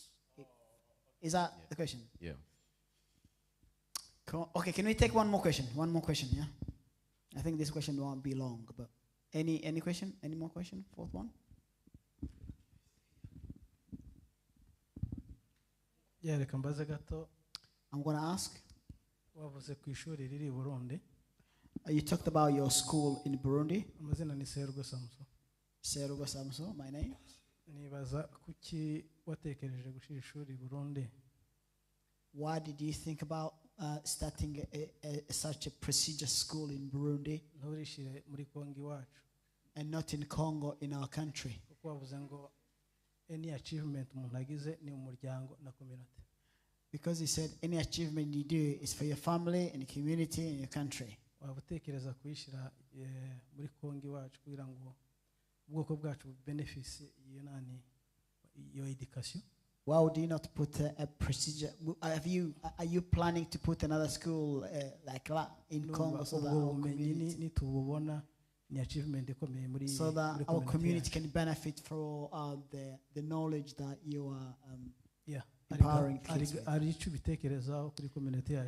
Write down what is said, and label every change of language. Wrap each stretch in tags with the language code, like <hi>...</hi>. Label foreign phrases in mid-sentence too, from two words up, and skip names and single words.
<en>Is that the question? Yeah. Cool. Okay, can we take one more question? One more question, yeah? I think this question won't be long, but any question? Any more question? Fourth one? Yeah,</en> <rw>reka mbaze gato.</rw> <en>I'm going to ask.</en> <rw>Wavuze ku ishuri riri i Burundi.</rw> <en>You talked about your school in Burundi.</en> <rw>Amazina ni Serugo Samso. Serugo Samso,</rw> <en>my name.</en> <rw>Nibaza kuki watekereje gushira ishuri i Burundi?</rw> <en>Why did you think about starting such a prestigious school in Burundi</en> <rw>Nturishire muri Kongo iwacu.</rw> <en>and not in Congo, in our country?</en> <rw>Kuko wavuze ngo</rw> <en>any achievement</en> <rw>umuntu agize ni umuryango na community.</rw> <en>Because he said any achievement you do is for your family and community and your country.</en> <rw>Waba utekereza kuyishyira muri Kongo iwacu kugira ngo ubwoko bwacu benefits iyo education?</rw> <en>Why would you not put a procedure? Are you planning to put another school like that in Congo so that our community, so that our community can benefit from the knowledge that you are empowering kids with?</en>